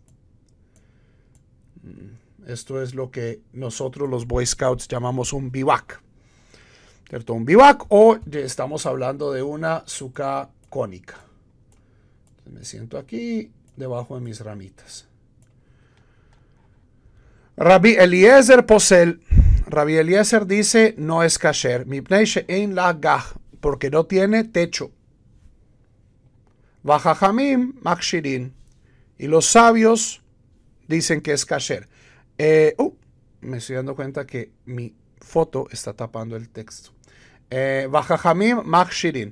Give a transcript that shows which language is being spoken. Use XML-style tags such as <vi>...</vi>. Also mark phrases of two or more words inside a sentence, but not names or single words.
<es>Esto es lo que nosotros los Boy Scouts llamamos un bivac, ¿cierto? Un bivac, o estamos hablando de una suká cónica. Me siento aquí debajo de mis ramitas.</es> <he>רבי אליעזר פוסל.</he> <es>Rabbi Eliezer dice no es kasher.</es> <he>מפני שאין לה גג,</he> <es>porque no tiene techo.</es> <he>וחכמים מכשירין.</he> <es>Y los sabios dicen que es kasher. Me estoy dando cuenta que mi foto está tapando el texto.</es> <he>וחכמים מכשירין.</he>